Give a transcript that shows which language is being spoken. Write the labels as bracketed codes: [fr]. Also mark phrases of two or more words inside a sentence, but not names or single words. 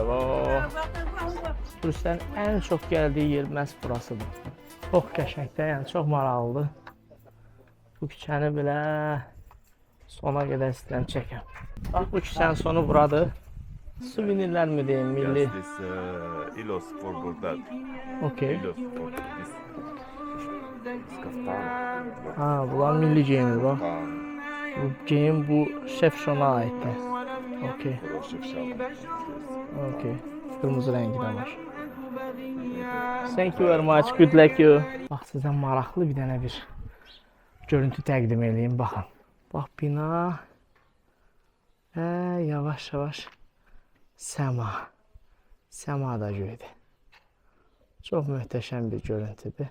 [az] Turistlərin ən çox gəldiyi yer məhz burasıdır. Çox qəşəngdir, yəni çox maraqlıdır. Bu küçəni belə sona qədər istəyirəm çəkəm. Bax, bu küçənin sonu buradır. Suvenirlər mi deyim, milli? [en] Yes, this Ilos for Baghdad. Okay. Ilos for this. Kaftan. [az] Ha, bunlar milli geyimdir, bax. Bu geyim bu Şefşona aiddir. [en] Okay. Okay. [az] Qırmızı rəngi də var. [en] Thank you very much. Good luck you. [az] Bax, sizə maraqlı bir dənə bir görüntü təqdim edeyim. Baxın. Bax, bina. Yavaş-yavaş. Səma. Səma da göydü. Çox möhtəşəm bir görüntüdür.